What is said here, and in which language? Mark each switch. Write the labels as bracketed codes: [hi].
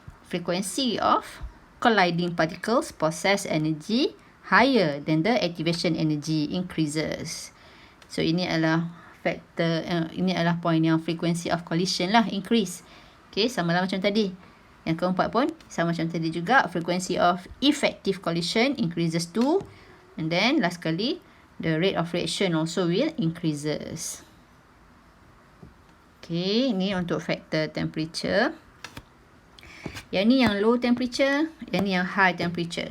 [en] Frequency of colliding particles possess energy higher than the activation energy increases. [ms] So, ini adalah factor, ini adalah point yang [en] frequency of collision [ms] lah, increase. Okay, sama lah macam tadi. Yang keempat pun sama macam tadi juga. [en] Frequency of effective collision increases too. And then, last kali, the rate of reaction also will increases. [ms] Okay, ini untuk factor temperature. Yang ni yang low temperature, yang ni yang high temperature.